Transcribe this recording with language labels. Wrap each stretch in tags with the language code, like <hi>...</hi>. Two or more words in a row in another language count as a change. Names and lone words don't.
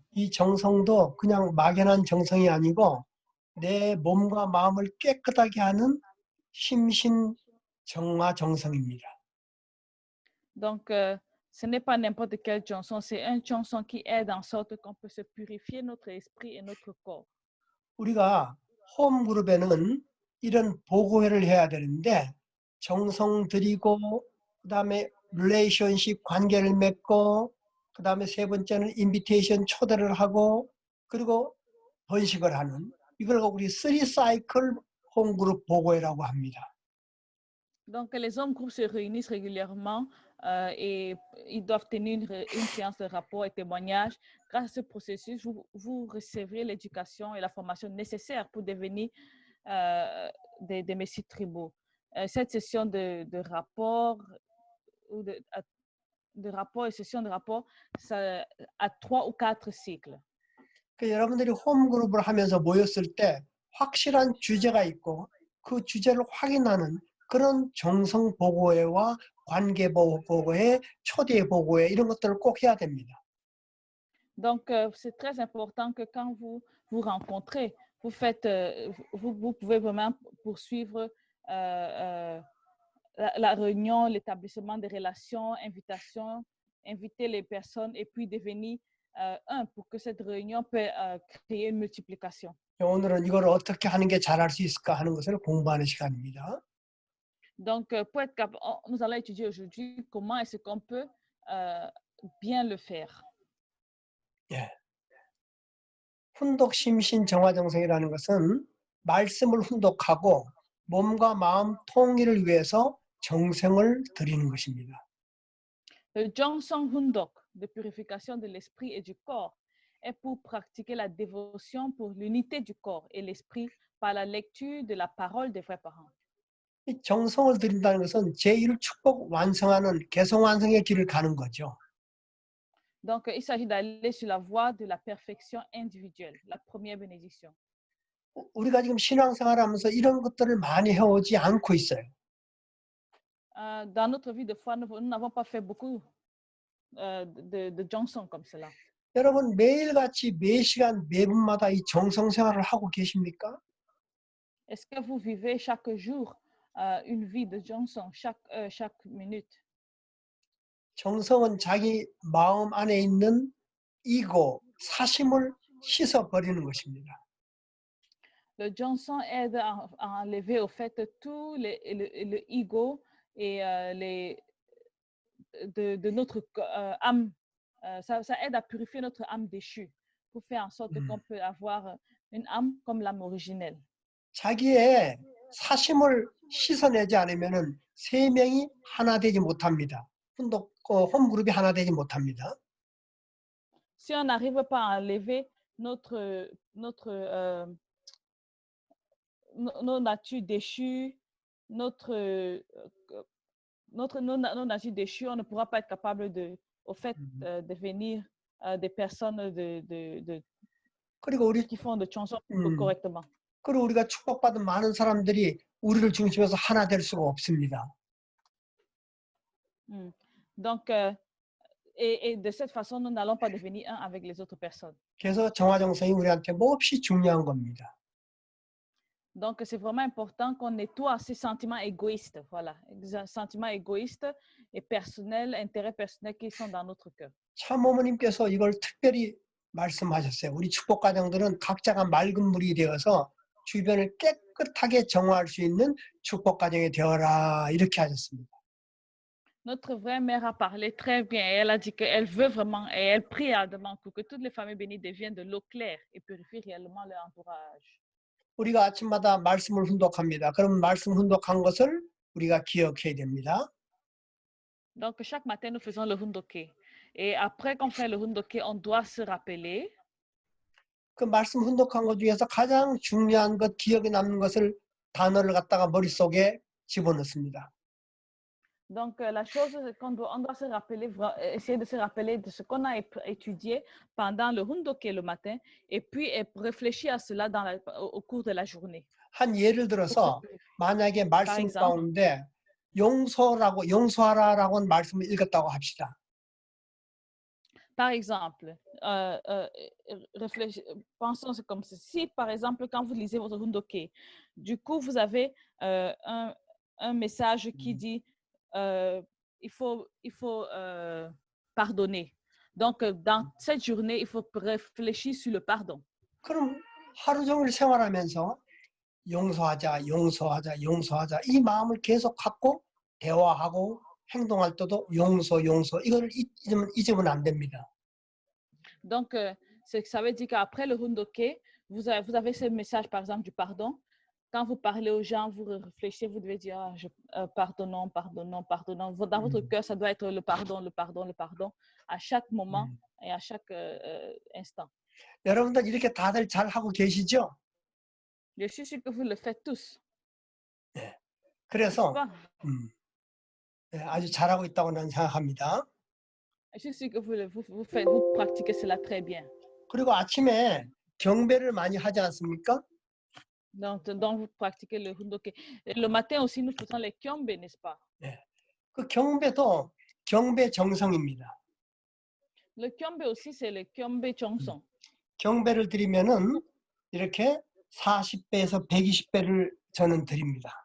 <ko>이 정성도 그냥 막연한 정성이 아니고 내 몸과 마음을 깨끗하게 하는 심신 정화 정성입니다.</ko> <fr>Donc, ce n'est pas n'importe quel 정성, c'est un 정성 qui aide en sorte qu'on peut se purifier notre esprit et notre corps.</fr> <ko>우리가 홈그룹에는 이런 보고회를 해야 되는데 정성 들이고 그다음에 릴레이션십 관계를 맺고 그다음에 세 번째는 인비테이션 초대를 하고 그리고 번식을 하는 이걸 우리 3사이클 홈그룹 보고회라고 합니다.</ko> <fr>Donc les hommes groupes se réunissent régulièrement et ils doivent tenir une séance de rapport et témoignage. Grâce à ce processus, vous recevrez l'éducation et la formation nécessaire pour devenir des messieurs tribaux. Cette session de rapport ou de rapport et session de rapport, ça a 3 ou 4 cycles.</fr> <ko>여러분들이 홈그룹을 하면서 모였을 때 확실한 주제가 있고 그 주제를 확인하는 그런 정성 보고회와 관계 보고회, 초대 보고회 이런 것들을 꼭 해야 됩니다.</ko> <fr>Donc, c'est très important que quand vous vous rencontrez, vous faites, vous pouvez vraiment poursuivre la réunion, l'établissement des relations, inviter les personnes et puis devenir un pour que cette réunion peut créer une multiplication.</fr> <ko>오늘은 이걸 어떻게 하는 게 잘할 수 있을까 하는 것을 공부하는 시간입니다.</ko> <fr>Donc, pour être capable, nous allons étudier aujourd'hui comment est-ce qu'on peut bien le faire.</fr> <ko>예. 훈독 심신 정화정성이라는 것은 말씀을 훈독하고 몸과 마음 통일을 위해서 정성을 드리는 것입니다.</ko> <fr>Le</fr> <ko>정성 훈독,</ko> <fr>de purification de l'esprit et du corps, est pour pratiquer la dévotion pour l'unité du corps et l'esprit par la lecture de la parole des vrais parents.</fr> <ko>이 정성을 드린다는 것은 제1 축복 완성하는 개성 완성의 길을 가는 거죠.</ko> <fr>Donc, il s'agit d'aller sur la voie de la perfection individuelle, la première bénédiction.</fr> <ko>우리가 지금 신앙생활하면서 이런 것들을 많이 해오지 않고 있어요.</ko> <fr>Dans notre vie de foi, nous n'avons pas fait beaucoup de Jongsong comme cela.</fr> <ko>여러분 매일같이 매 시간 매 분마다 이 정성 생활을 하고 계십니까?</ko> <fr>Est-ce que vous vivez chaque jour une vie de Jongsong, chaque minute?</fr> <ko>정성은 자기 마음 안에 있는 이고 사심을 씻어버리는 것입니다.</ko> <fr>Le Jongsong aide à enlever au fait tout le ego et de notre âme. Ça aide à purifier notre âme déchue pour faire en sorte qu'on peut avoir une âme comme l'âme originelle.</fr> <ko>자기의 사심을 씻어내지 않으면은 세 명이 하나 되지 못합니다. 홈그룹이 하나 되지 못합니다.</ko> <fr>Si on n'arrive pas à enlever nos natures déchues, nos natures déchues, on ne pourra pas être capable de devenir des personnes qui font de chansons correctement.</fr> <ko>그리고 우리가 축복받은 많은 사람들이 우리를 중심해서 하나 될 수가 없습니다.</ko> <fr>Donc, et de cette façon, nous n'allons pas devenir un avec les autres personnes.</fr> <ko>그래서 정화정성이 우리한테 몹시 중요한 겁니다.</ko> <fr>Donc, c'est vraiment important qu'on nettoie ces sentiments égoïstes, voilà, sentiments égoïstes et personnels, intérêts personnels qui sont dans notre cœur.</fr> <ko>참어머님께서 이걸 특별히 말씀하셨어요. 우리 축복가정들은 각자가 맑은 물이 되어서 주변을 깨끗하게 정화할 수 있는 축복가정이 되어라 이렇게 하셨습니다.</ko> <fr>Notre vraie mère a parlé très bien et elle a dit qu'elle veut vraiment et elle prie ardemment pour que toutes les familles bénies deviennent de l'eau claire et purifient réellement leur entourage.</fr> <ko>우리가 아침마다 말씀을 훈독합니다. 그럼 말씀 훈독한 것을 우리가 기억해야 됩니다.</ko> <fr>Donc chaque matin nous faisons le hundoké et après qu'on fait le hundoké, on doit se rappeler.</fr> <ko>그 말씀 훈독한 것 중에서 가장 중요한 것, 기억에 남는 것을 단어를 갖다가 머릿속에 집어넣습니다.</ko> <fr>Donc, la chose qu'on doit se rappeler, essayer de se rappeler de ce qu'on a étudié pendant le hundoké le matin et puis réfléchir à cela au cours de la journée.</fr> <ko>한 예를 들어서 만약에 말씀 가운데 용서하라라고 하는 말씀을 읽었다고 합시다.</ko> <fr>Par exemple, pensons comme ceci. Par exemple, quand vous lisez votre hundoké, du coup, vous avez un message qui dit il faut pardonner. Donc, dans cette journée, il faut réfléchir sur le pardon.</fr> <ko>그럼 하루 종일 생활하면서 용서하자 이 마음을 계속 갖고 대화하고 행동할 때도 용서 이거를 잊으면 안 됩니다.</ko> <fr>Donc, ça veut dire qu'après le hundoké, vous avez ce message, par exemple, du pardon. Quand vous parlez aux gens, vous réfléchissez, vous devez dire pardonnons. Dans votre cœur, ça doit être le pardon à chaque moment et à chaque instant.</fr> <ko>여러분들 이렇게 다들 잘 하고 계시죠?</ko> <fr>Je suis sûr que vous le faites tous.</fr> <ko>네. 그래서 네, 아주 잘하고 있다고 나는 생각합니다.</ko> <fr>Je suis sûr que vous pratiquez cela très bien.</fr> <ko>그리고 아침에 경배를 많이 하지 않습니까?</ko> <fr>Donc, vous pratiquez le hundoke. Et le matin aussi, nous faisons les kyombe, n'est-ce pas?</fr> <ko>예. 그 경배도 경배 정성입니다.</ko> <fr>Le kyombe aussi, c'est le</fr> <ko>경배 정성. 경배를 드리면은 이렇게 40배에서 120배를 저는 드립니다.</ko>